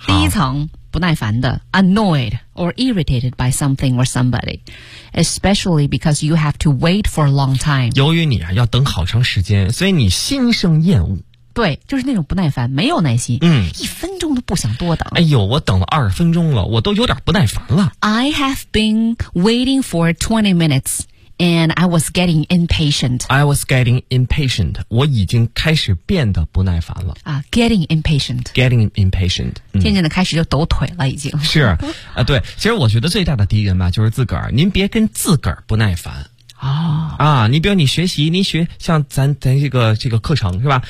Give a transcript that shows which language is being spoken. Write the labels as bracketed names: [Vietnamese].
[Chinese] 第一层，不耐烦的 [English] ，annoyed or irritated by something or somebody， especially because you have to wait for a long time。 [Chinese] 由于你啊要等好长时间，所以你心生厌恶。对，就是那种不耐烦，没有耐心，嗯，一分钟都不想多等。哎呦，我等了20分钟了，我都有点不耐烦了。 [English] I have been waiting for 20 minutes and I was getting impatient. I was getting impatient. [Chinese] 我已经开始变得不耐烦了。 [English] 啊、getting impatient. Getting impatient.、 [Chinese] 嗯、渐渐的开始就抖腿了已经。是啊、对，其实我觉得最大的敌人吧就是自个儿，您别跟自个儿不耐烦。哦、啊，你比如你学习，你学像咱这个课程是吧？